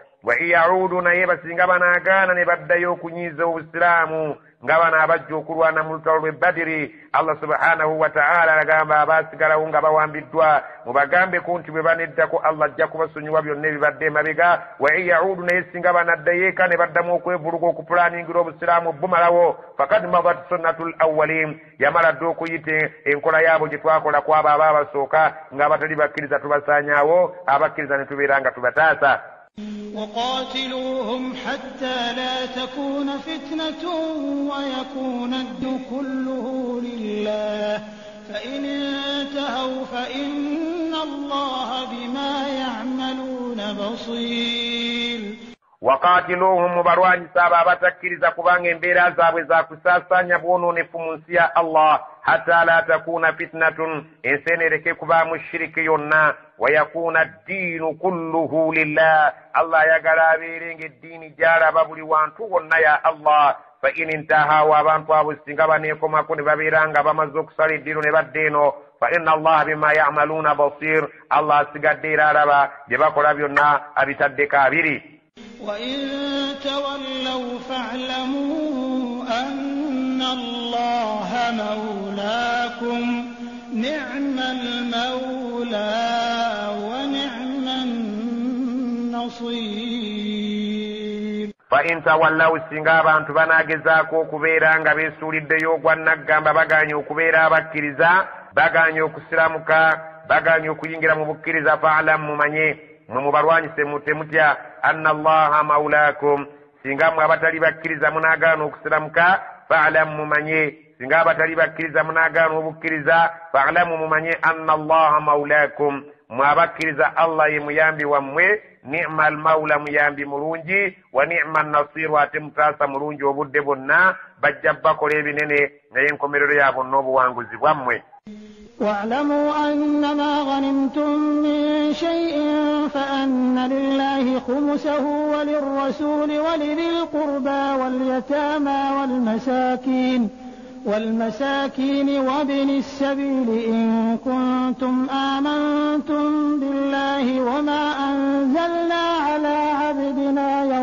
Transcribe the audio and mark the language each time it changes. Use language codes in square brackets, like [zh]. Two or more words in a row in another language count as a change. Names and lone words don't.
[ar] وإن يعودوا [lg] naye basinga banaagaana ne baddayo okunyiiza obusiraamu nga bano abajja okulwana mu lutalo lw'e Badiri, [ar] الله سبحانه وتعالى [lg] agamba abaasigalawo nga bawambiddwa mubagambeko nti bwe baneddako Allah ajja kubasonyiwa byonna ebibadde emabega. [ar] وإن يعودوا [lg] naye singa banaddayo eka ne baddamu okwevuluga okupulaningira obusiraamu bumalawo, [ar] فقد مضت سنة الأولين, [lg] yamala dde okuyita enkola yaabo gye twakola ku abo abaabasooka ng'abatali bakkiriza tubasaanyaawo, abakkiriza ne tubeera nga tubataasa. [ar] وقاتلوهم حتى لا تكون فتنة ويكون الدين كله لله فإن انتهوا فإن الله بما يعملون بصير. [lg] وقاتلوهم mubalwanyisa abo abatakkiriza kubanga embeera zaabwe za kusaasaanya bwonoonefu mu nsi ya Allah, [ar] حتى لا تكون فتنة, [lg] ensi enereke kubaamu shiriki yonna, [ar] ويكون الدين كله لله, [lg] Allah ayagala abeerenga eddiini gy'alaba buli wantu wonna ya Allah. [ar] فإن انتهوا, [lg] abantu abo singa baneekomako ne babeera nga bamaze okusala eddiino ne badda eno, [ar] فإن الله بما يعملون بصير, [lg] Allah asigadde era alaba bye bakola byonna abitaddeko abiri. [ar] وإن تولوا فاعلموا أن الله مولاكم نعم المولى ونعم النصير. فإن [lg] تولوا singa abantu banaagezaako okubeera nga beesuuliddeyo ogwannaggamba baganye okubeera abakkiriza, baganye okusiramuka, baganye okuyingira mu bukkiriza, fa'lam mumanye mwe mubalwanyise mutemutya [ar] أن الله مولاكم, [lg] singa mwe abatali bakkiriza munaagaana okusiramuka, fa'lam mumanye, singa abatali bakkiriza munaagaana obukkiriza, fa'lamu mumanye [ar] أن الله مولاكم, [lg] mwe abakkiriza Allah ye muyambi wammwe, [ar] نعم المولى [lg] muyambi mulungi, [ar] ونعم النصير [lg] ate mutaasa mulungi obudde bonna bajja bakola ebinene naye enkomerero ya bonna obuwanguzi bwammwe. [ar] واعلموا أنما غنمتم من شيء فأن لله خمسه وللرسول ولذي القربى واليتامى والمساكين وابن السبيل إن كنتم آمنتم بالله وما أنزلنا على عبدنا